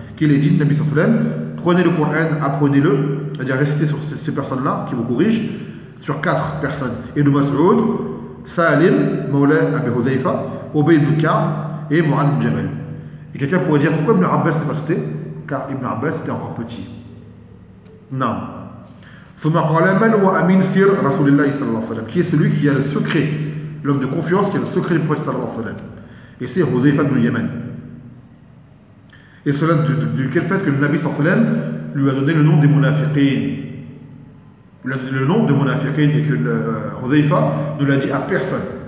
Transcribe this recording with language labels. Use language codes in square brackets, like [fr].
[fr] Qu'il est dit, Nabi [ar] sallallahu alayhi wa sallam, [fr] prenez le Qur'an, apprenez-le, c'est-à-dire restez sur ces personnes-là, qui vous corrigent, sur quatre personnes. Ibn Mas'ud, Salim, mawla abi Hudhayfa, Ubay ibn Ka'b, et Mu'adh ibn Jabal. Et quelqu'un pourrait dire, pourquoi Ibn Abbas n'est pas cité? Car Ibn Abbas était encore petit. Non. [ar] ثم قال من هو أمين سر رسول الله صلى الله عليه وسلم. [fr] Qui est celui qui a le secret, l'homme de confiance qui a le secret du prophète [ar] صلى الله عليه وسلم. [fr] Et c'est Hudhayfa ibn Yaman. Et cela du quel fait que le Nabi [ar] صلى الله عليه وسلم [fr] lui a donné le nom des munafiqin. Le nom des munafiqin et que Hudhayfa ne l'a dit à personne.